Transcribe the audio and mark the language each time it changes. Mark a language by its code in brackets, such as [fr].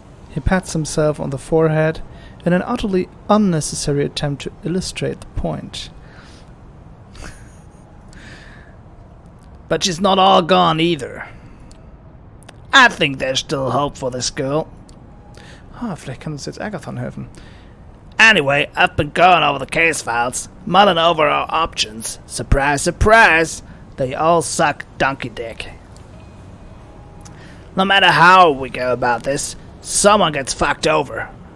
[en] He pats himself on the forehead in an utterly unnecessary attempt to illustrate the point. But she's not all gone either. I think there's still hope for this girl. [de] Vielleicht kann uns jetzt Agathon helfen. [en] Anyway, I've been going over the case files, mulling over our options. Surprise, surprise, they all suck donkey dick. No matter how we go about this, someone gets fucked over.